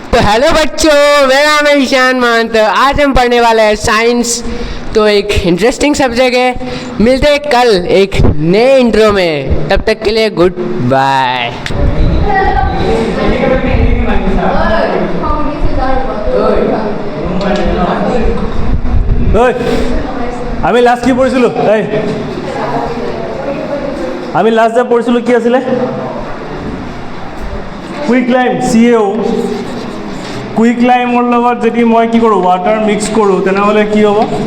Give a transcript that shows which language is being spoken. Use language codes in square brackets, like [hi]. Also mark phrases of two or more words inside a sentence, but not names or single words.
[hi] हेलो बच्चों, मेरा नाम है ईशान महंत। आज हम पढ़ने वाले हैं साइंस। तो एक [en] interesting subject [hi] है। मिलते हैं कल एक नए इंट्रो में। तब तक के लिए [en] good bye. [as] আমি লাষ্ট কি পঢ়িছিলোঁ আমি লাষ্ট যে পঢ়িছিলোঁ কি আছিলে কুইকলাইম CaO কুইকলাইমৰ লগত যদি মই কি কৰোঁ [en] water mix [as] কৰোঁ তেনেহ'লে কি হ'ব